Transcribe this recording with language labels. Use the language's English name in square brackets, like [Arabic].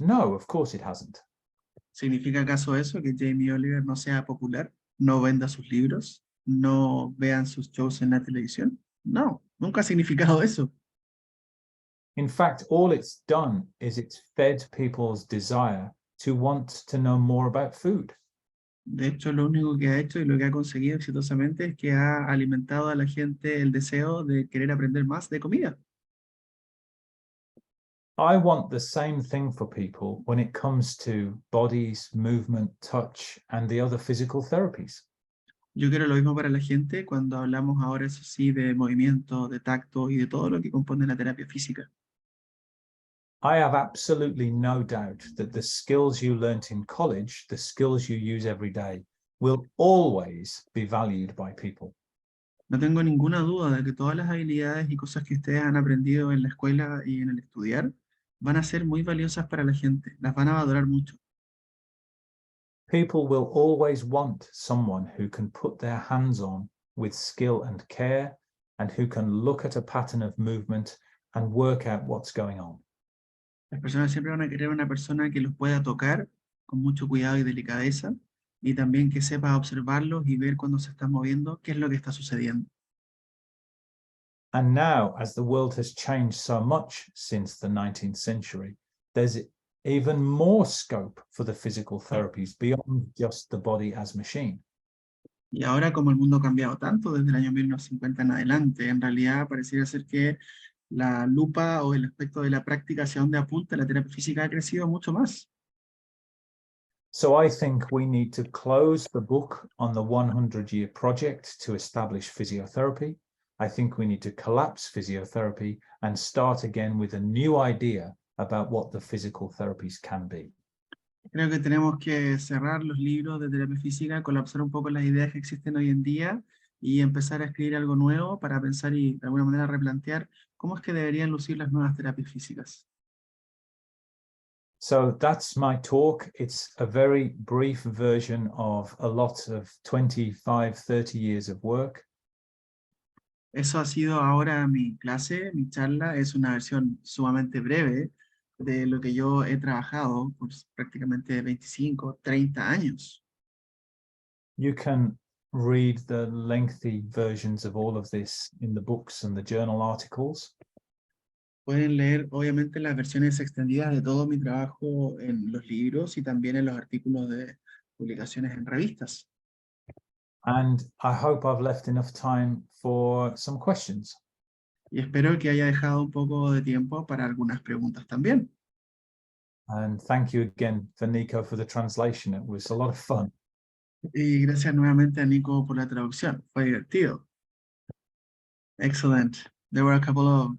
[English] No, of course it hasn't. [Spanish] ¿Significa acaso eso, que Jamie Oliver no sea popular, no venda sus libros, no vean sus shows en la televisión? No, nunca ha significado eso. [English] In fact, all it's done is it's fed people's desire to want to know more about food. [Spanish] De hecho, lo único que ha hecho y lo que ha conseguido exitosamente es que ha alimentado a la gente el deseo de querer aprender más de comida. [English] I want the same thing for people when it comes to bodies, movement, touch, and the other physical therapies. [Spanish] Yo quiero lo mismo para la gente cuando hablamos ahora, eso sí, de movimiento, de tacto y de todo lo que compone la terapia física. [English] I have absolutely no doubt that the skills you learnt in college, the skills you use every day, will always be valued by people. [Spanish] No tengo ninguna duda de que todas las habilidades y cosas que ustedes han aprendido en la escuela y en el estudiar van a ser muy valiosas para la gente, las van a valorar mucho. [English] People will always want someone who can put their hands on with skill and care, and who can look at a pattern of movement and work out what's going on. [Spanish] Las personas siempre van a querer una persona que los pueda tocar con mucho cuidado y delicadeza, y también que sepa observarlos y ver cuando se están moviendo qué es lo que está sucediendo. [English] And now, as the world has changed so much since the 19th century, there's even more scope for the physical therapies beyond just the body as machine. [Spanish] Y ahora, como el mundo ha cambiado tanto desde el año 1950 en adelante, en realidad pareciera ser que la lupa o el aspecto de la práctica hacia donde apunta la terapia física ha crecido mucho más. [English] So I think we need to close the book on the 100-year project to establish physiotherapy. I think we need to collapse physiotherapy and start again with a new idea about what the physical therapies can be. [Spanish] Creo que tenemos que cerrar los libros de terapia física, colapsar un poco las ideas que existen hoy en día y empezar a escribir algo nuevo para pensar y de alguna manera replantear cómo es que deberían lucir las nuevas terapias físicas. [English] So that's my talk. It's a very brief version of a lot of 25, 30 years of work. [Spanish] Eso ha sido ahora mi clase, mi charla, es una versión sumamente breve de lo que yo he trabajado por prácticamente 25, 30 años. [English] You can read the lengthy versions of all of this in the books and the journal articles. [Spanish] Pueden leer, obviamente, las versiones extendidas de todo mi trabajo en los libros y también en los artículos de publicaciones en revistas. [English] And I hope I've left enough time for some questions. [Spanish] Y espero que haya dejado un poco de tiempo para algunas preguntas también. [English] And thank you again for Nico for the translation. It was a lot of fun. [Spanish] Y gracias nuevamente a Nico por la traducción. Fue divertido. [English] Excellent. There were a couple of